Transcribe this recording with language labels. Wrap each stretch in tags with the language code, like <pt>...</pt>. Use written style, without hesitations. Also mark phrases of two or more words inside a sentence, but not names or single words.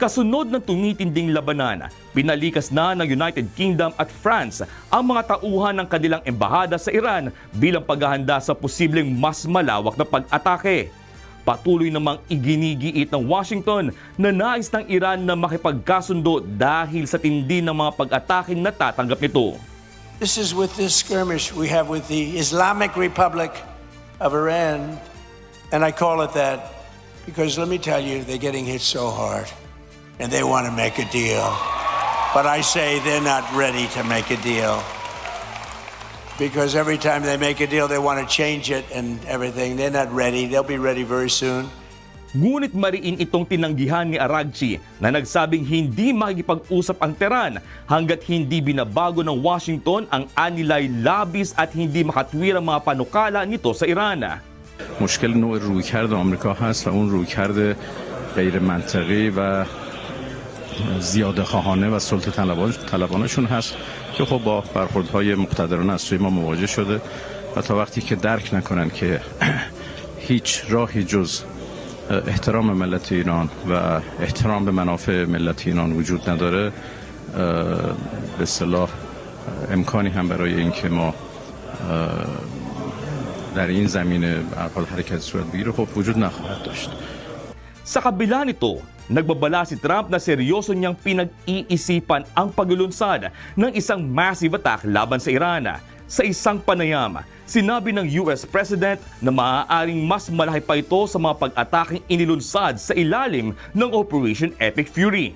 <tl>Kasunod ng tumitinding labanan, pinalikas na ng United Kingdom at France ang mga tauhan ng kanilang embahada sa Iran bilang paghahanda sa posibleng mas malawak na pag-atake. Patuloy namang iginigiit ng Washington na nais ng Iran na makipagkasundo dahil sa tindi ng mga pag-ataking natatanggap nito.</tl> <en>This is with this skirmish we have with the Islamic Republic of Iran, and I call it that because let me tell you, they're getting hit so hard. And they want to make a deal. But I say they're not ready to make a deal. Because every time they make a deal, they want to change it and everything. They're not ready. They'll be ready very soon.</en> <tl>Ngunit mariin itong tinanggihan ni Araghchi na nagsabing hindi makikipag-usap ang Tehran hanggat hindi binabago ng Washington ang anilay labis at hindi makatwirang mga panukala nito sa Iran.</tl> <fa>مشکل نوع رویکرد آمریکا هست و اون رویکرد غیر منطقی و زیاده خواهانه و سلطه طلبانشون هست که خب با برخوردهای مقتدرانه از سوی ما مواجه شده و تا وقتی که درک نکنن که هیچ راهی جز احترام ملت ایران و احترام به منافع ملت ایران وجود نداره، به اصطلاح امکانی هم برای اینکه ما در این زمینه حرکت صورت بگیره خب وجود نخواهد داشت.</fa> <tl>Sa kabila nito, nagbabala si Trump na seryoso niyang pinag-iisipan ang paglulunsad ng isang</tl> <en>massive attack</en> <tl>laban sa Iran. Sa isang panayam, sinabi ng</tl> <en>US President</en> <tl>na maaaring mas malaki pa ito sa mga pag-ataking inilunsad sa ilalim ng Operation Epic Fury.</tl>